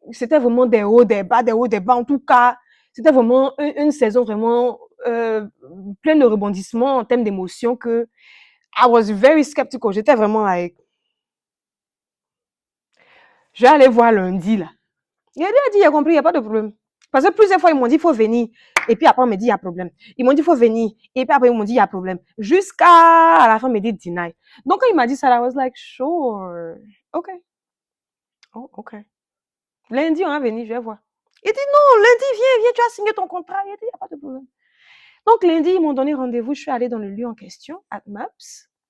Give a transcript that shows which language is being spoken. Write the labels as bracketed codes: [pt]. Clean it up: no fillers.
[fr] C'était vraiment des hauts, des bas, des hauts, des bas. En tout cas, c'était vraiment une saison vraiment pleine de rebondissements en termes d'émotions que [en] I was very skeptical. [fr] J'étais vraiment like, je vais aller voir lundi là. Il a dit, il a compris, il n'y a pas de problème. Parce que plusieurs fois, ils m'ont dit, il faut venir. Et puis après, on m'a dit, il y a problème. Ils m'ont dit, il faut venir. Et puis après, ils m'ont dit, il y a problème. Jusqu'à la fin, ils m'ont dit, deny. Donc, quand il m'a dit ça, [en] I was like, sure. [fr] OK. Oh, OK. Lundi, on va venir, je vais voir. Il dit, non, lundi, viens, tu as signé ton contrat. Il a dit, il n'y a pas de problème. Donc, lundi, ils m'ont donné rendez-vous. Je suis allée dans le lieu en question, at Maps.